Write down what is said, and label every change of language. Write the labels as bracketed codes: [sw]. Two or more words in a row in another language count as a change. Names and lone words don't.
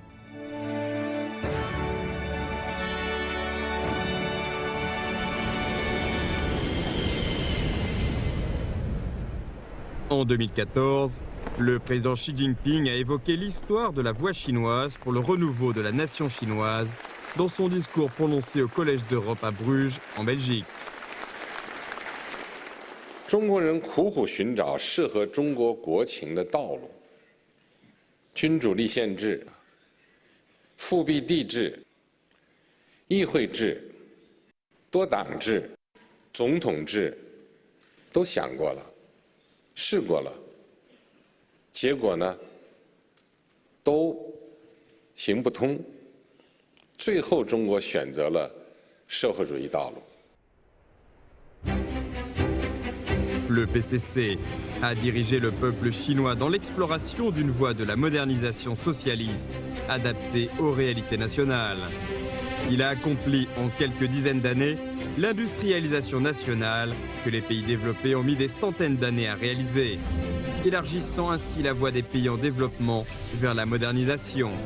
[fr] En 2014, le président Xi Jinping a évoqué l'histoire de la voie chinoise pour le renouveau de la nation chinoise dans son discours prononcé au Collège d'Europe à Bruges, en Belgique. [zh] 中国人苦苦寻找适合中国国情的道路，君主立宪制、复辟帝制、议会制、多党制、总统制，都想过了，试过了，结果呢，都行不通。最后，中国选择了社会主义道路。 [fr] Le PCC a dirigé le peuple chinois dans l'exploration d'une voie de la modernisation socialiste adaptée aux réalités nationales. Il a accompli en quelques dizaines d'années l'industrialisation nationale que les pays développés ont mis des centaines d'années à réaliser, élargissant ainsi la voie des pays en développement vers la modernisation.